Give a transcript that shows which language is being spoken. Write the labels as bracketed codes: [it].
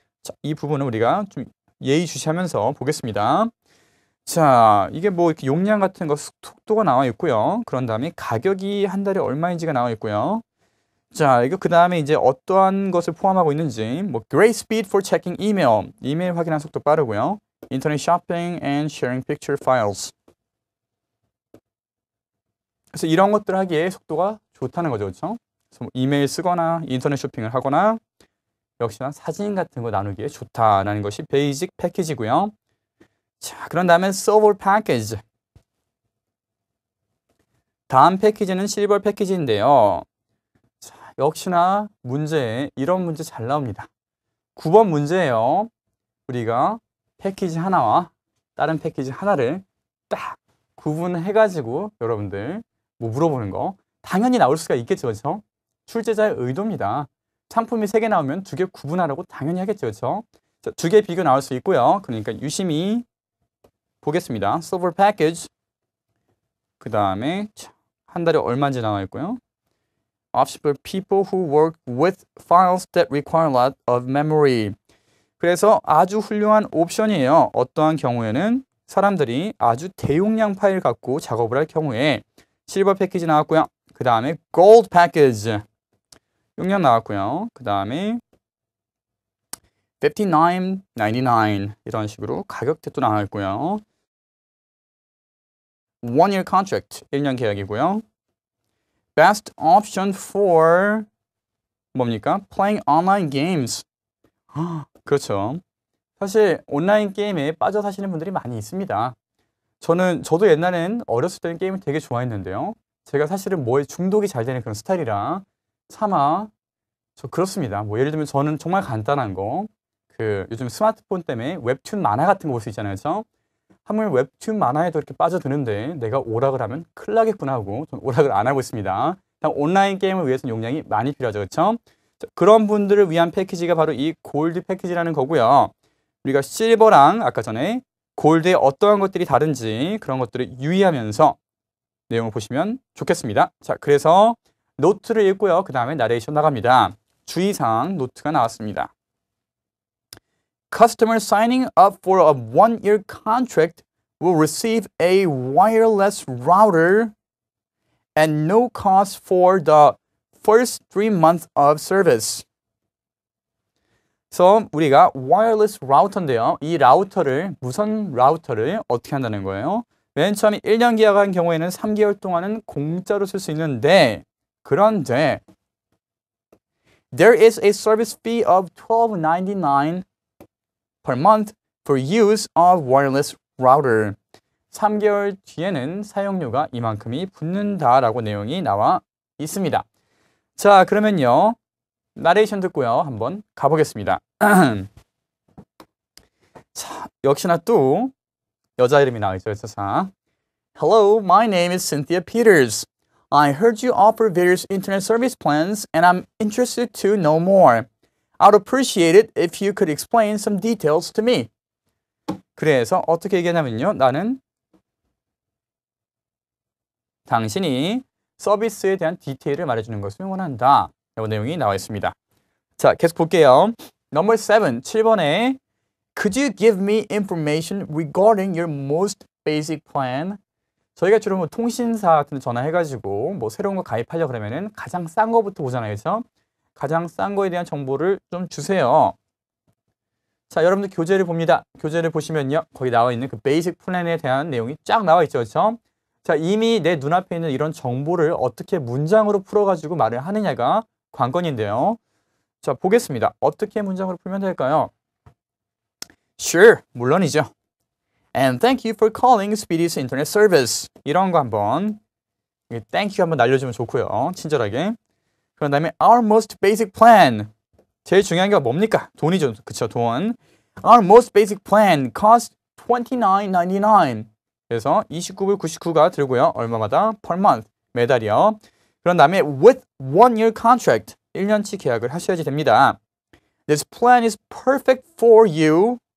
[ko] 자, 이 부분은 우리가 좀 예의주시하면서 보겠습니다. 자, 이게 뭐 이렇게 용량 같은 거 속도가 나와 있고요. 그런 다음에 가격이 한 달에 얼마인지가 나와 있고요. 자, 이거 그 다음에 이제 어떠한 것을 포함하고 있는지, 뭐 [en] great speed for checking email, [ko] 이메일 확인하는 속도 빠르고요. [en] Internet shopping and sharing picture files. [ko] 그래서 이런 것들 하기에 속도가 좋다는 거죠, 그렇죠? 그래서 뭐 이메일 쓰거나 인터넷 쇼핑을 하거나 역시나 사진 같은 거 나누기에 좋다라는 것이 베이직 패키지고요. 자, 그런 다음에 silver package. 다음 패키지는 실버 패키지인데요. 자, 역시나 문제에 이런 문제 잘 나옵니다. 9번 문제예요. 우리가 패키지 하나와 다른 패키지 하나를 딱 구분해가지고 여러분들 뭐 물어보는 거 당연히 나올 수가 있겠죠, 그렇죠? 출제자의 의도입니다. 상품이 3개 나오면 2개 구분하라고 당연히 하겠죠, 그렇죠? 2개 비교 나올 수 있고요. 그러니까 유심히 보겠습니다. [en] silver package. [ko] 그 다음에 한 달에 얼마인지 나와 있고요. [en] Option for people who work with files that require a lot of memory. [ko] 그래서 아주 훌륭한 옵션이에요. 어떠한 경우에는 사람들이 아주 대용량 파일 갖고 작업을 할 경우에 실버 패키지 나왔고요. 그 다음에 gold package. 용량 나왔고요. 그 다음에 $59.99 이런 식으로 가격대도 나와 있고요. [en] One year contract [ko] 1년 계약이고요. [en] Best option for [ko] 뭡니까? [en] Playing online games. [ko] 그렇죠. 사실 온라인 게임에 빠져 사시는 분들이 많이 있습니다. 저도 옛날엔 어렸을 때는 게임을 되게 좋아했는데요. 제가 사실은 뭐에 중독이 잘 되는 그런 스타일이라 차마 그렇습니다. 뭐 예를 들면 저는 정말 간단한 거 요즘 스마트폰 때문에 웹툰 만화 같은 거 볼 수 있잖아요. 그렇죠? 하물 웹툰 만화에도 이렇게 빠져드는데 내가 오락을 하면 큰일 나겠구나 하고 전 오락을 안 하고 있습니다. 온라인 게임을 위해서는 용량이 많이 필요하죠. 그렇죠? 그런 분들을 위한 패키지가 바로 이 골드 패키지라는 거고요. 우리가 실버랑 아까 전에 골드에 어떠한 것들이 다른지 그런 것들을 유의하면서 내용을 보시면 좋겠습니다. 자, 그래서 노트를 읽고요. 그 다음에 나레이션 나갑니다. 주의사항 노트가 나왔습니다. [en] Customer signing up for a one-year contract will receive a wireless router and no cost for the first 3 months of service. [ko] 그래서 우리가 wireless router인데요. 이 라우터를, 무선 라우터를 어떻게 한다는 거예요? 맨 처음에 1년 계약한 경우에는 3개월 동안은 공짜로 쓸 수 있는데 그런데 [en] There is a service fee of $12.99 per month for use of wireless router. [ko] 3개월 뒤에는 사용료가 이만큼이 붙는다라고 내용이 나와 있습니다. 자, 그러면요. 나레이션 듣고요. 한번 가보겠습니다. 자, 역시나 또 여자 이름이 나와있죠. [en] 자, Hello, my name is Cynthia Peters. I heard you offer various internet service plans and I'm interested to know more. I'd appreciate it if you could explain some details to me. [ko] 그래서 어떻게 얘기하냐면요. 나는 당신이 서비스에 대한 디테일을 말해주는 것을 원한다. 이런 내용이 나와 있습니다. 자, 계속 볼게요. [en] Number 7, [ko] 7번에 [en] Could you give me information regarding your most basic plan? [ko] 저희가 주로 뭐 통신사 같은 데 전화해가지고 뭐 새로운 거 가입하려고 그러면은 가장 싼 거부터 보잖아요. 그렇죠? 가장 싼 거에 대한 정보를 좀 주세요. 자, 여러분들 교재를 봅니다. 교재를 보시면요. 거기 나와 있는 그 베이직 플랜에 대한 내용이 쫙 나와 있죠. 그렇죠? 자, 이미 내 눈앞에 있는 이런 정보를 어떻게 문장으로 풀어가지고 말을 하느냐가 관건인데요. 자, 보겠습니다. 어떻게 문장으로 풀면 될까요? Sure, 물론이죠. [en] And thank you for calling Speedy's Internet Service. [ko] 이런 거 한번 [en] thank you [ko] 한번 날려주면 좋고요. 친절하게. 그런 다음에 [en] our most basic plan. [ko] 제일 중요한 게 뭡니까? 돈이죠. 그쵸, 돈. [en] Our most basic plan cost $29.99. [ko] 그래서 29불 99가 들고요. 얼마마다? [en] Per month. [ko] 매달이요. 그런 다음에 [en] with 1-year contract. [ko] 1년치 계약을 하셔야지 됩니다. [en] This plan is perfect for you.